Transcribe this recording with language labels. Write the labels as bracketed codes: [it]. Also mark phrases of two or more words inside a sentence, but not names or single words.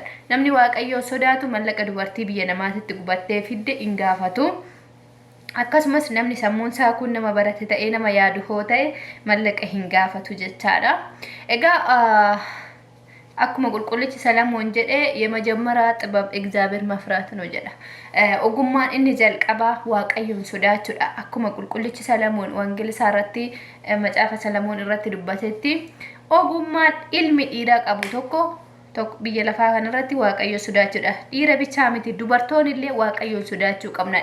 [om] Namni waaqayyoon sodaatu mallaqa dubartii biyya namaatitti gubattee fidde hin gaafatu. Akkasumas namni sammuun isaa kun nama barate ta'ee nama yaadu hoo ta'e mallaqa hin gaafatu jechaadha. Egaa akkuma qulqullichi Salamoon jedhee [am] የመጀመሪያ ጥበብ እግዚአብሔር መፍራት ነው [om] jedha. Ogummaan inni jalqabaa waaqayyoon sodaachuudha. Akkuma qulqullichi Salamoon wangeela isaarratti macaafa Salamoon irratti dubbatetti ogummaan ilmi dhiiraa qabu tokko biyya lafaa kanarratti waaqayyoon sodaachuudha. Dhiira bichaa miti dubartoonni illee waaqayyoon sodaachuu qabna.